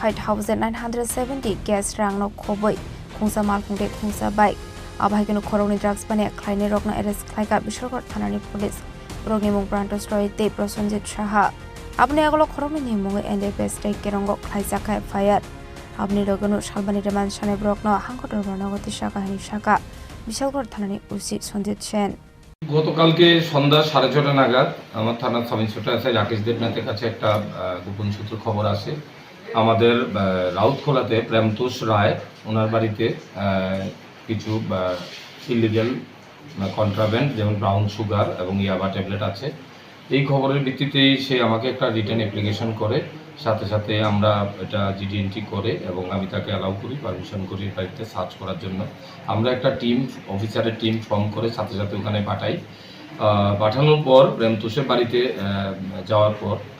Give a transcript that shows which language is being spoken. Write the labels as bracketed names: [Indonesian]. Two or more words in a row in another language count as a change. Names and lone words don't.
[Kok Borok] 5970 केस रां न खबै खुंसा माल खुंते खुंसा बाइक आबाहिकिनो खरौनि ड्रग्स पाने क्लाइनि रगना एरेस्ट क्लाइका विशालगढ़ थानानि पुलिस रगनि मुं प्रान्तस्ट्रय ते प्रसन्जित साहा अपने अगलो खरौनि निमुङै NDPS टे केरंगो क्लाइजाखा फायार अपने लगनो सालबानि रेमान साने ब्रकनो हांखटर बर्णगति शाखानि शाखा विशालगढ़ थानानि ओसि सन्जित सेन [Bangla] গতকালকে সন্ধ্যা 6:30 নাগাদ আমার থানার [English] sub inspector SI [Bangla] রাকেশ দেবনাথের কাছে একটা গোপন সূত্রে খবর আসে আমাদের রাউতখোলাতে প্রেমতোষ রায় ওনার বাড়িতে কিছু [English] illegal contraband [Bangla] যেমন [English] brown sugar [Bangla] এবং ইয়াবা ট্যাবলেট আছে এই খবরের ভিত্তিতেই সে আমাকে একটা [English] return application [Bangla] করে সাথে সাথে আমরা এটা [English] GD entry [Bangla] করে এবং আমি তাকে অ্যালাউ করি পারমিশন করি বাড়িতে সার্চ করার জন্য আমরা একটা [English] team officer's team form [Bangla] করে সাথে সাথে ওখানে পাঠাই পাঠানোর পর প্রেমতোষের বাড়িতে যাওয়ার পর